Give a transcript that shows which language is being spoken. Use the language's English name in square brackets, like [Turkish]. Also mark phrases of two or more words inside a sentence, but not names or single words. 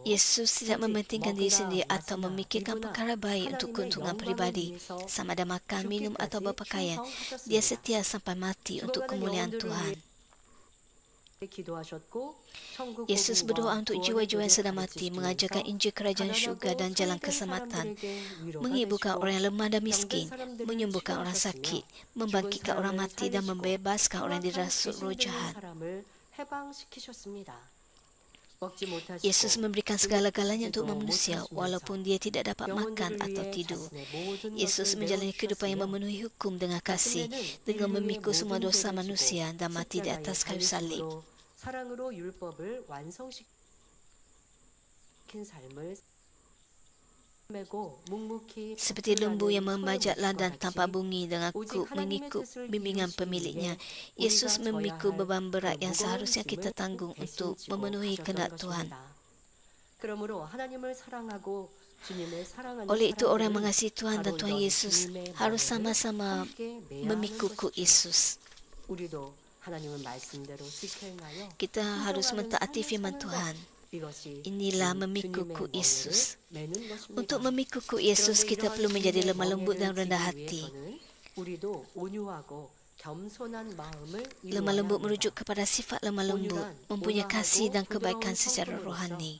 [Malay] Yesus tidak [Korean] 오직 [Malay] mementingkan diri [Korean] 먹으나 [Malay] sendiri atau [Korean] 마시나 [Malay] memikirkan [Korean] 입으나 [Malay] perkara baik untuk [Korean] 하나님의 [Malay] keuntungan [Korean] 영광을 [Malay] pribadi, [Korean] 위해서 [Malay] sama ada makan, minum atau [Korean] 죽기까지 [Malay] berpakaian. [Korean] 충성하셨습니다. [Malay] Dia setia sampai mati untuk [Korean] 죽어가는 [Malay] kemuliaan [Korean] 영혼들을 [Malay] Tuhan. [Korean] 위해 기도하셨고 천국 [Malay] Yesus berdoa [Korean] 복음과 [Malay] untuk [Korean] 구원의 [Malay] jiwa-jiwa yang [Korean] 길을 [Malay] sedang mati, [Korean] 가르치시면서 [Malay] mengajarkan Injil Kerajaan Syurga dan jalan [Korean] 가난하고 [Malay] keselamatan, [Korean] 소외된 사람들에게 위로가 [Malay] menghiburkan [Korean] 되시고 [Malay] orang yang lemah dan [Korean] 병든 [Malay] miskin, [Korean] 사람들을 [Malay] menyembuhkan orang [Korean] 치료하셨으며 [Malay] sakit, [Korean] 죽은 [Malay] membangkitkan orang [Korean] 사람을 [Malay] mati dan [Korean] 살리시고 [Malay] membebaskan orang yang [Korean] 흉악한 [Malay] dirasuk roh [Korean] 귀신 들린 [Malay] jahat. [Korean] 사람을 해방시키셨습니다. 먹지 못하시고 [Malay] Yesus memberikan segala-galanya untuk [Korean] 뜯지도 [Malay] manusia [Korean] 못하시면서 [Malay] walaupun dia tidak dapat makan [Korean] 영혼들을 [Malay] atau [Korean] 위해 [Malay] tidur. [Korean] 자신의 모든 [Malay] Yesus [Korean] 것을 [Malay] menjalani kehidupan yang [Korean] 내어주셨으며 [Malay] memenuhi hukum dengan kasih, [Korean] 마침내는 [Malay] dengan [Korean] 인류의 [Malay] memikul semua [Korean] 모든 [Malay] dosa [Korean] 죄를 [Malay] manusia [Korean] 지고 [Malay] dan mati di [Korean] 십자가에 [Malay] atas kayu salib. [Korean] 달리심으로 사랑으로 율법을 완성시킨 삶을 메고 묵묵히 [Malay] Seperti lembu yang [Korean] 밭을 [Malay] membajak [Korean] 가는 [Malay] ladang [Korean] 소의 [Malay] tanpa [Korean] 모습과 [Malay] bunyi dengan [Korean] 오직 [Malay] kuk [Korean] 하나님의 [Malay] mengikut [Korean] 뜻을 [Malay] bimbingan [Korean] 이루시기 [Malay] pemiliknya, [Korean] 위해 [Malay] Yesus [Korean] 우리가 [Malay] memikul [Korean] 져야 할 [Malay] beban berat [Korean] 그 [Malay] yang [Korean] 무거운 [Malay] seharusnya kita [Korean] 짐을 [Malay] tanggung untuk [Korean] 대신 지고 [Malay] memenuhi [Korean] 가셨던 [Malay] kehendak Tuhan. [Korean] 것입니다. 그러므로 하나님을 사랑하고 주님을 사랑하는 [Malay] Oleh itu orang yang [Korean] 사람들은 [Malay] mengasihi Tuhan dan [Korean] 바로 [Malay] Tuhan [Korean] 이런 [Malay] Yesus [Korean] 주님의 [Malay] harus [Korean] 멍에를 [Malay] sama-sama [Korean] 함께 매야 하는 [Malay] memikul kuk [Korean] 것이죠. [Malay] Yesus. [Korean] 우리도 하나님의 말씀대로 지켜나요. [Malay] Kita harus mentaati firman Tuhan. Inilah memikul kuk Yesus. Untuk memikul kuk Yesus, kita perlu menjadi lemah lembut dan rendah hati. Lemah lembut merujuk kepada sifat lemah lembut, mempunyai kasih dan kebaikan secara rohani.